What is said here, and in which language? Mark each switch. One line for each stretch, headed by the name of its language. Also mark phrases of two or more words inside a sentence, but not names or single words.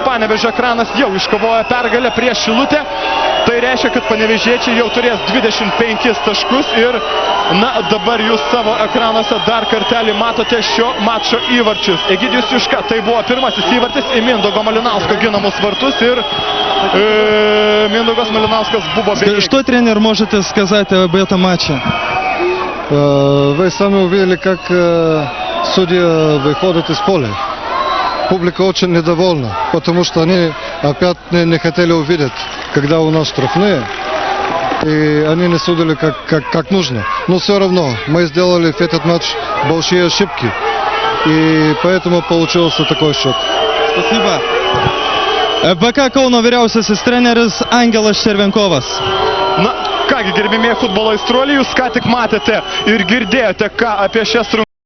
Lithuanian: Panevėžio Ekranas jau iškovoja pergalę prieš Šilutę. Tai reiškia, kad panevėžiečiai jau turės 25 taškus ir na, dabar jūs savo ekranuose dar kartelį matote šio mačo įvarčius. Egidijus Juška, tai buvo pirmasis įvartis į Mindaugo Malinausko ginamus vartus ir Mindaugas Малинаускас buvo бегик.
Russian: Что, тренер, можете сказать об этом матче? Вы сами увидели, как судьи выходят из поля. Публика очень недовольна, потому что они опять не хотели увидеть, когда у нас штрафные, и они не судили как нужно. Но все равно мы сделали в этот матч большие ошибки, и поэтому получился такой счет. Спасибо.
Lithuanian: FBK Kauno vyriausiasis treneris Angelas Červenkovas. Na, kągi, gerbimieji futbolo aistruoliai, jūs ką tik matėte ir girdėjote, ką apie šias rungtynes